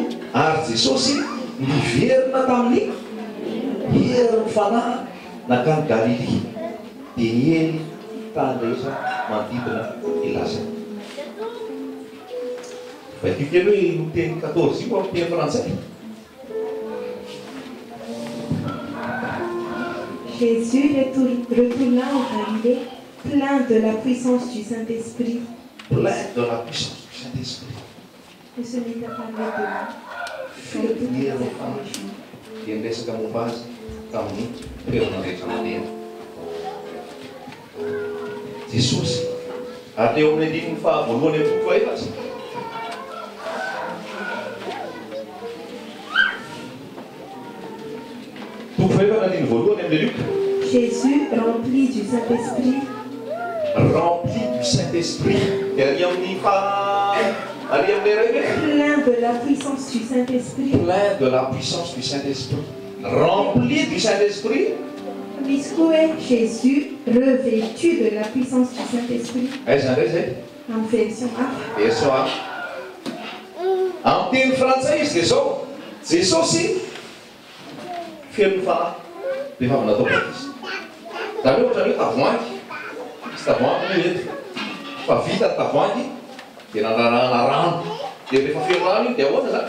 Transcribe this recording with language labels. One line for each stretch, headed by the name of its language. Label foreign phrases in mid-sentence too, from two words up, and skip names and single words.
Malagasy: Ary Jesosy niverina tamin'ny herin'ny fanahy nakany Galily. Dia nieny tany rehetra manodidina ilaza. Vakio kely hoe no teny 14 io amin'ny teny frantsay.
French: Jésus retourna en Galilée plein de la puissance du Saint-Esprit. Plein de la puissance du Saint-Esprit. Et se mit à parler de lui.
Malagasy: Dia miresaka momba azy tamin'ny toerana rehetra mandeha. Jesosy ary eo amin'ny andininy faha-voalohany amin'ny boky faefatra. Boky faefatra andiny voalohany amin'ny Luc.
French: Jésus rempli du Saint-Esprit. Rempli du Saint-Esprit. Et
Malagasy: ari amin'ny
French: plein de la puissance du Saint-Esprit. Plein de la puissance du Saint-Esprit. Rempli du Saint-Esprit. Miscoué Jésus revêtu de la puissance du Saint-Esprit. En version A. Version A.
Malagasy: En teny frantsay izy dia zao. Jesosy feno fanahy rehefa avy natao baptise. Zareo ohatra hoe tavoahangy. Misy tavoahangy no eto. Fa vita ny tavoahangy dia nanarahana rano. Dia rehefa feno rano iny dia ahoana zany?